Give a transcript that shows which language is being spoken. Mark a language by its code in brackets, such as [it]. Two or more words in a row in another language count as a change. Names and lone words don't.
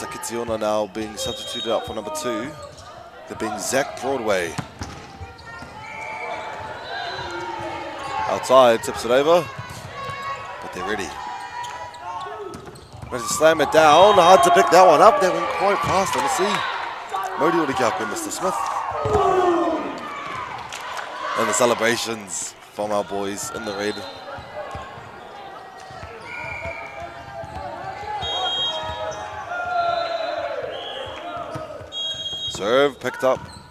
[en] Kitsiona now being substituted out for number 2. They're being Zach Broadway. Outside, tips it over. But they're ready. Ready to slam it down. Hard to pick that one up. That went quite fast, honestly. [mi] Modi ora ki a koe, [en] Mr. Smith. And the celebrations from our boys in the red. Serve picked up.